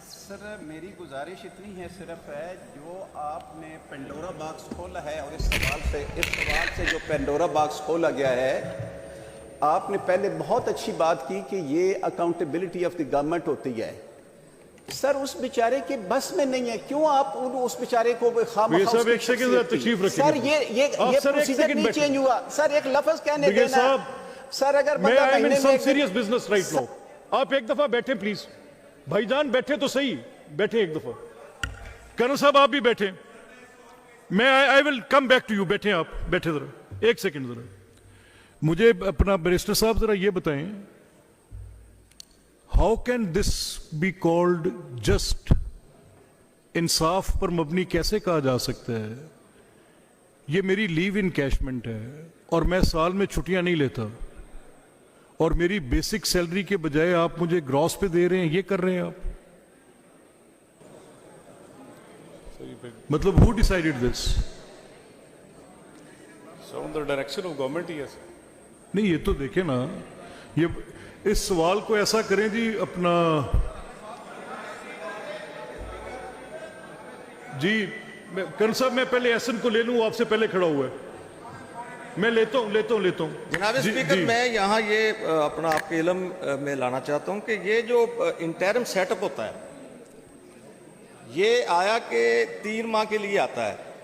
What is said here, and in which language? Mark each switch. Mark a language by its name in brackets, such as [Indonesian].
[Hindi] Sir मेरी गुजारिश इतनी है सिर्फ है, जो आपने पेंडोरा बॉक्स खोला है और इस सवाल से जो पेंडोरा बॉक्स खोला गया है, आपने पहले बहुत अच्छी बात की कि ये [English] accountability of the government [Hindi] होती है. सर उस बेचारे के बस में नहीं है, क्यों आप उस बेचारे को साहब एक सेकंड तशरीफ रखिए. सर ये प्रोसीजर नहीं चेंज हुआ सर, एक लफ्ज कहने देना सर. अगर बंदा महीने में [English] serious business right now, [Hindi] आप एक दफा बैठे [English] Please. [Hindi] भाईजान बैठे तो सही, बैठे एक दफा. कर्नल साहब आप भी बैठे. मैं [English] I will come back to you. [Hindi] बैठे आप, बैठे जरा एक सेकंड जरा. मुझे अपना बैरिस्टर साहब जरा ये बताएं, [English] How can this be called just? [Hindi] इंसाफ पर मबनी कैसे कहा जा सकता है? ये मेरी लीव इनकैशमेंट है और मैं साल में छुट्टियां नहीं लेता, और मेरी बेसिक सैलरी के बजाय आप मुझे ग्रॉस पे दे रहे हैं. ये कर रहे हैं आप. मतलब [English] Who decided this? So on the direction of government, yes. [Hindi] नहीं ये तो देखें ना, ये इस सवाल को ऐसा करें जी अपना. जी कर्नल साहब मैं पहले एसएन को ले लूं, आपसे पहले खड़ा हुआ है. मैं लेता हूं. जनाब स्पीकर, मैं यहाँ ये अपना आपके इल्म में लाना चाहता हूँ कि ये जो इंटरम सेटअप होता है, ये आया के 3 माह के लिए आता है.